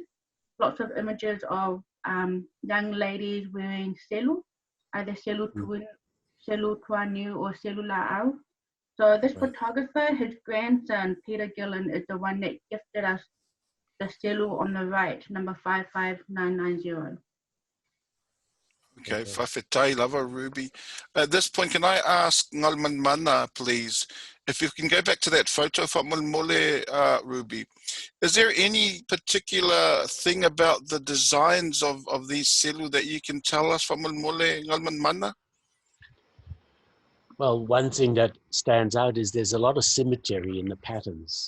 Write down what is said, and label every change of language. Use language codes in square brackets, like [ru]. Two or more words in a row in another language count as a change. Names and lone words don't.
[en] Lots of images of young ladies wearing Selu, either Selu tuanu or Selu la'au. So this photographer, his grandson, Peter Gillen, is the one that gifted us the Selu on the right, number 55990. Okay, [sm] whawhetai lava, [en] Ruby. At this point, can I ask Galumalemana, please, if you can go back to that photo of Whamulmule, Ruby. Is there any particular thing about the designs of these Selu that you can tell us, Whamulmule, Galumalemana? Well, one thing that stands out is there's a lot of symmetry in the patterns.